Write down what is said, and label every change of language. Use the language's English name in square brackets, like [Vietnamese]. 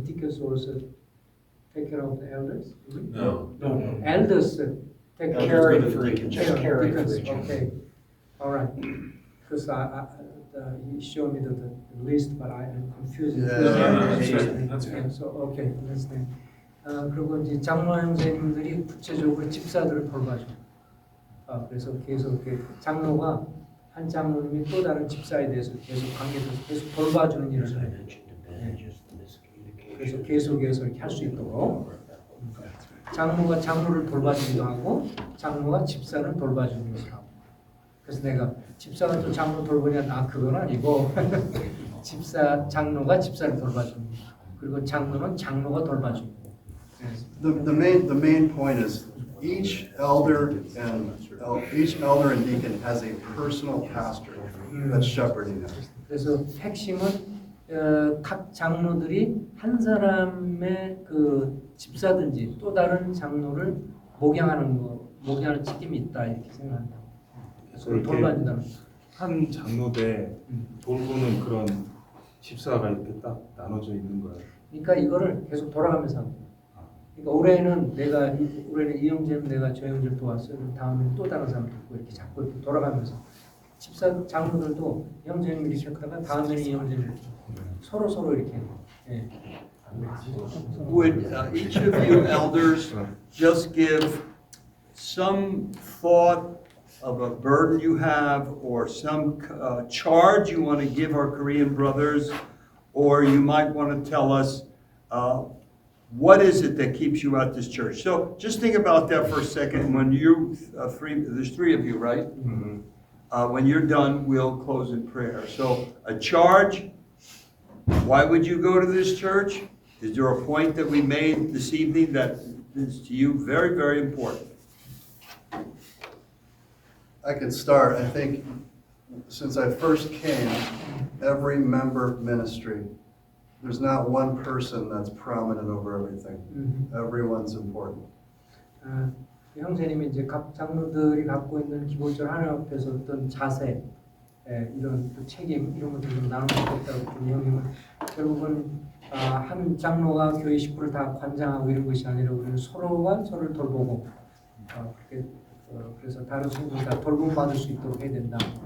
[English] Deacons also take care of the elders. No. Elders take Elders care go of to the deacons. Just caring for each other. Okay, all right. Because you showed me the list, but I am confused. That's okay. So okay, understand. [Korean] 그리고 이제 장로 형제님들이 구체적으로 집사들을 돌봐줘. 그래서 계속 이렇게 장로가 한 장로님이 또 다른 집사에 대해서 계속 관계에서 계속 돌봐주는 일을 해요. 그래서 계속해서 이렇게 할 수 있도록 장로가 장로를 돌봐주기도 하고 장로가 집사를 돌봐주는 것을 하고. 그래서 내가 집사가 또 장로 돌보냐? 그건 아니고 장로가 집사를 돌봐주는 거. 그리고 장로는 장로가 돌봐주는 거. [English] The main point is each elder and deacon has a personal pastor that's shepherding them. [Korean] 그래서 핵심은 각 장로들이 한 사람의 그 집사든지 또 다른 장로를 목양하는 책임이 있다 이렇게 생각한다. 그래서 돌봐준다는. 한 장로대 돌보는 그런 집사가 이렇게 딱 나눠져 있는 거예요. 그러니까 이거를 계속 돌아가면서 하는 거예요. 그러니까 올해는 이 형제는 내가 저 형제를 도왔어요. 다음에는 또 다른 사람 돕고 이렇게 자꾸 이렇게 돌아가면서 집사 장로들도 형제님 이렇게 했다가 다음에는 이 형제님 이렇게 서로 이렇게. 예. [English] Would each of you elders just give some thought of a burden you have or some charge you want to give our Korean brothers, or you might want to tell us what is it that keeps you at this church. So just think about that for a second. When you there's three of you, right? When you're done, we'll close in prayer. So a charge, why would you go to this church? Is there a point that we made this evening that is to you very, very important? I can start. I think since I first came, every member ministry, there's not one person that's prominent over everything. Everyone's important. [Korean] 형제님이 이제 각 장로들이 갖고 있는 기본적으로 하나님 앞에서 어떤 자세, 이런 또 책임 이런 것들을 좀 나누고 있다고 보니 형님은 결국은 한 장로가 교회 식구를 다 관장하고 이런 것이 아니라 우리는 서로가 서로를 돌보고 그렇게 그래서 다른 성도들 다 돌봄받을 수 있도록 해야 된다.